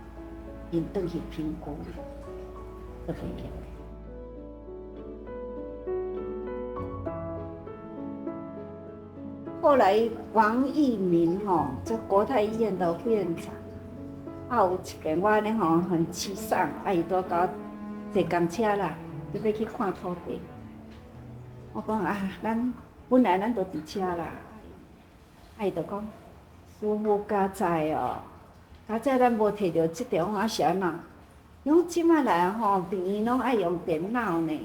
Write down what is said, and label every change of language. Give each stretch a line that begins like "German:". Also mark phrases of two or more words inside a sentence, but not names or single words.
Min Nan Chinese: 因倒去评估，就袂用。后来王益民这国泰医院的副院长，有一遍我呢很沮丧，伊拄甲我坐公车啦，就要去看土地。我讲咱本来咱都伫遮啦，伊就讲师父加在哦。咱无摕到即条是安怎？伊讲即摆来病院拢爱用电脑呢。